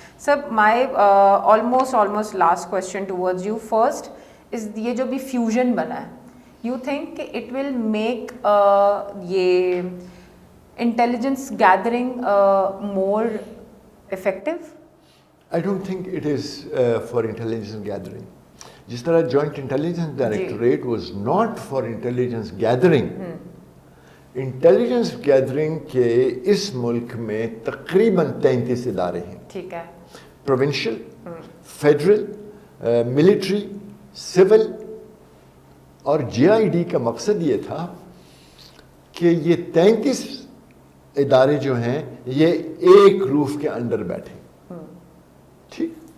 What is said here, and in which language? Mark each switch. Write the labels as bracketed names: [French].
[English] سب my almost last question towards you. First is [Urdu] یہ جو بھی فیوژن بنا ہے, [English] you think it will make یہ intelligence gathering more effective? I don't think it is for intelligence gathering. [Urdu] جس طرح joint intelligence directorate [English] Was not for intelligence gathering. [Urdu] Intelligence gathering کے اس ملک میں تقریباً 33 ادارے ہیں. ٹھیک ہے. پروونشل, فیڈرل, ملٹری, سول اور GID کا مقصد یہ تھا کہ یہ 33 ادارے جو ہیں یہ ایک روف کے اندر بیٹھیں. ٹھیک.